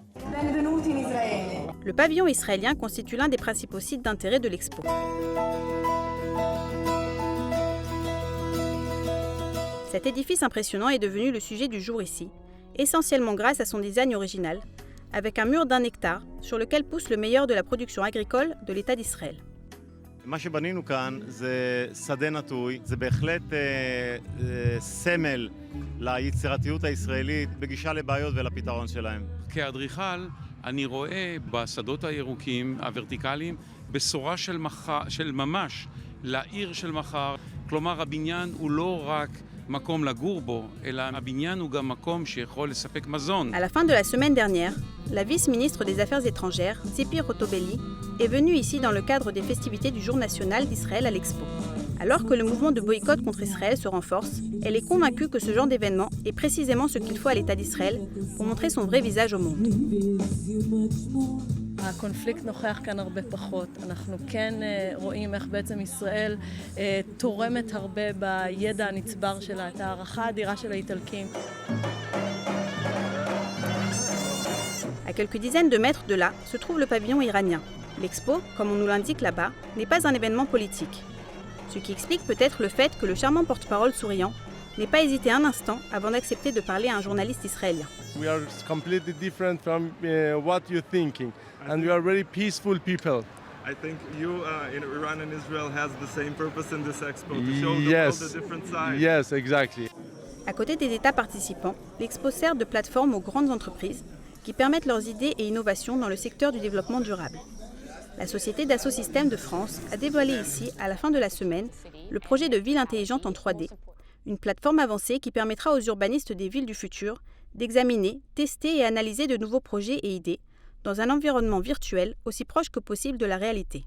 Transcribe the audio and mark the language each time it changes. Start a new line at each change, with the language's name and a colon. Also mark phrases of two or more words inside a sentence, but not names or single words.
French: Le pavillon israélien constitue l'un des principaux sites d'intérêt de l'expo. Cet édifice impressionnant est devenu le sujet du jour ici, essentiellement grâce à son design original, avec un mur d'1 hectare sur lequel pousse le meilleur de la production agricole de l'État d'Israël.
Hebrew: מה שבנינו כאן זה שדה נטוי, זה בהחלט סמל ליצירתיות הישראלית בגישה לבעיות ולפתרון שלהם. כאדריכל אני רואה בשדות הירוקים הוורטיקליים בשורה של ממש לעיר של מחר. כלומר הבניין הוא לא רק מקום לגור בו, אלא הבניין הוא גם מקום שיכול לספק מזון.
French: À la fin de la semaine dernière, la vice-ministre des Affaires étrangères, Tzipi Rotobelli, est venue ici dans le cadre des festivités du Jour national d'Israël à l'Expo. Alors que le mouvement de boycott contre Israël se renforce, elle est convaincue que ce genre d'événement est précisément ce qu'il faut à l'État d'Israël pour montrer son vrai visage au monde.
Hebrew: הקונפליקט נוכח כאן הרבה פחות. אנחנו כן רואים איך בעצם ישראל תורמת הרבה בידע הנצבר שלה, את הערכה האדירה של האיטלקים.
French: À quelques dizaines de mètres de là se trouve le pavillon iranien. L'expo, comme on nous l'indique là-bas, n'est pas un événement politique. Ce qui explique peut-être le fait que le charmant porte-parole souriant n'ait pas hésité un instant avant d'accepter de parler à un journaliste israélien.
English: We are completely different from what you're thinking, and we are very peaceful people. I think you in Iran and Israel has the same purpose in this expo, to show the world the different sides. Yes, exactly.
French: À côté des États participants, l'expo sert de plateforme aux grandes entreprises qui permettent leurs idées et innovations dans le secteur du développement durable. La société Dassault Systèmes de France a dévoilé ici, à la fin de la semaine, le projet de ville intelligente en 3D, une plateforme avancée qui permettra aux urbanistes des villes du futur d'examiner, tester et analyser de nouveaux projets et idées dans un environnement virtuel aussi proche que possible de la réalité.